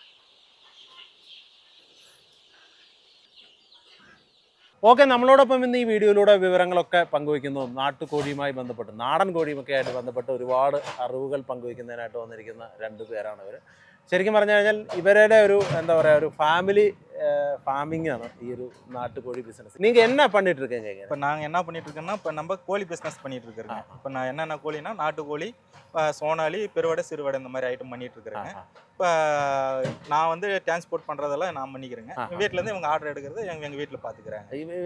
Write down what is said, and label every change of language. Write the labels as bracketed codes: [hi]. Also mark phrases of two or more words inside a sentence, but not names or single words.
[ml] ഓക്കെ, നമ്മളോടൊപ്പം ഇന്ന് ഈ വീഡിയോയിലൂടെ വിവരങ്ങളൊക്കെ പങ്കുവയ്ക്കുന്നു. നാട്ടുകോഴിയുമായി ബന്ധപ്പെട്ട്, നാടൻ കോഴിയുമൊക്കെ ആയിട്ട് ബന്ധപ്പെട്ട് ഒരുപാട് അറിവുകൾ പങ്കുവയ്ക്കുന്നതിനായിട്ട് വന്നിരിക്കുന്ന രണ്ട് പേരാണ് ഇവർ. ശരിക്കും പറഞ്ഞു കഴിഞ്ഞാൽ ഇവരുടെ ഒരു എന്താ പറയുക, ഒരു [en] family farming [ml] ആണ് ഈ ഒരു [ta] நாட்டுக்கோழி பிஸ்னஸ். நீங்கள் என்ன பண்ணிட்டு இருக்கீங்க? இப்போ நாங்கள் என்ன பண்ணிட்டு இருக்கோம்னா, இப்போ நம்ம கோழி பிஸ்னஸ் பண்ணிட்டு இருக்கிறோங்க. இப்போ நான் என்னென்ன கோழினா, நாட்டுக்கோழி, சோனாலி, பெருவடை, சிறுவடை இந்த மாதிரி ஐட்டம் பண்ணிட்டு இருக்கிறேங்க. இப்போ நான் வந்து டிரான்ஸ்போர்ட் பண்ணுறதெல்லாம் நான் பண்ணிக்கிறேங்க. வீட்டிலேருந்து இவங்க ஆர்டர் எடுக்கிறது எங்கள் வீட்டில் பார்த்துக்கிறாங்க.